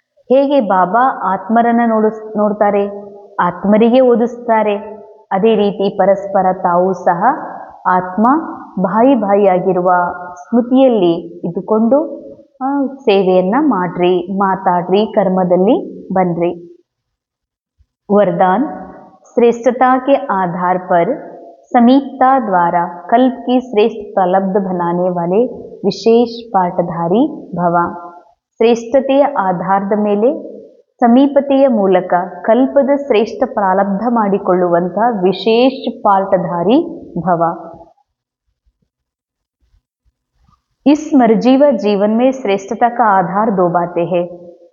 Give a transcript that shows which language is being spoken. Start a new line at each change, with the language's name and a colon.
Kannada: ಹೇಗೆ ಬಾಬಾ ಆತ್ಮರನ್ನ ನೋಡ್ತಾರೆ, ಆತ್ಮರಿಗೆ ಓದಿಸ್ತಾರೆ, ಅದೇ ರೀತಿ ಪರಸ್ಪರ ತಾವು ಸಹ ಆತ್ಮ ಭಾಯಿ ಆಗಿರುವ ಸ್ಮೃತಿಯಲ್ಲಿ ಇದ್ದುಕೊಂಡು ಸೇವೆಯನ್ನ ಮಾಡ್ರಿ, ಮಾತಾಡ್ರಿ, ಕರ್ಮದಲ್ಲಿ ಬನ್ರಿ.
Hindi: वरदान, श्रेष्ठता के आधार पर समीपता द्वारा कल्प की श्रेष्ठ प्रारब्ध बनाने वाले
Kannada: ವಿಶೇಷ ಪಾಠಧಾರಿ ಭವ. ಶ್ರೇಷ್ಠತೆಯ ಆಧಾರದ ಮೇಲೆ ಸಮೀಪತೆಯ ಮೂಲಕ ಕಲ್ಪದ ಶ್ರೇಷ್ಠ ಪ್ರಾರಬ್ಧ ಮಾಡಿಕೊಳ್ಳುವಂತಹ ವಿಶೇಷ ಪಾಠಧಾರಿ ಭವ.
Hindi: इस मरुजीव जीवन में श्रेष्ठता का आधार दो बातें हैं.